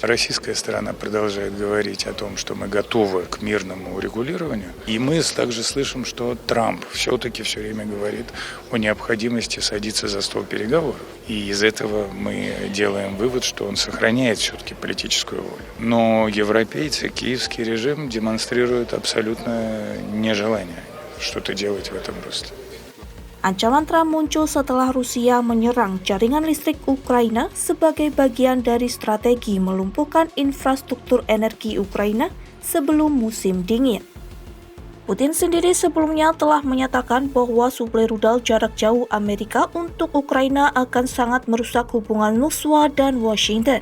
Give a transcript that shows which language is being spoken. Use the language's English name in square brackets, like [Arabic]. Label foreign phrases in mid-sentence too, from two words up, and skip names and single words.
[Russian] Российская сторона продолжает говорить о том, что мы готовы к мирному урегулированию, и мы также слышим, что Трамп все-таки все время говорит о необходимости садиться за стол переговоров. И из этого мы делаем вывод, что он сохраняет все-таки политическую волю. Но европейцы, киевский режим демонстрируют абсолютно нежелание что-то делать в этом русле. [Indonesian] Ancaman Trump muncul setelah Rusia menyerang jaringan listrik Ukraina sebagai bagian dari strategi melumpuhkan infrastruktur energi Ukraina sebelum musim dingin. Putin sendiri sebelumnya telah menyatakan bahwa suplai rudal jarak jauh Amerika untuk Ukraina akan sangat merusak hubungan Moskwa dan Washington.